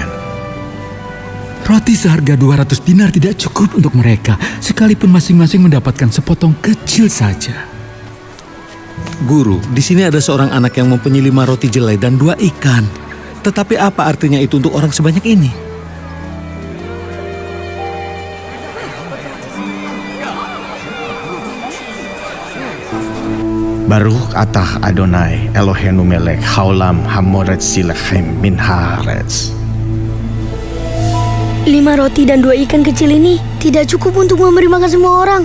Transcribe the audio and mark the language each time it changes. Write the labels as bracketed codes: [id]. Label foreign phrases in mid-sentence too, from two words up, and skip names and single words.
[id] Roti seharga 200 dinar tidak cukup untuk mereka, sekalipun masing-masing mendapatkan sepotong kecil saja. Guru, di sini ada seorang anak yang mempunyai 5 roti jelai dan 2 ikan. Tetapi apa artinya itu untuk orang sebanyak ini? [he] ברוך אתה אדני אלהינו מלך העולם המוציא לחם מן הארץ. [id] 5 roti dan 2 ikan kecil ini tidak cukup untuk memberi makan semua orang.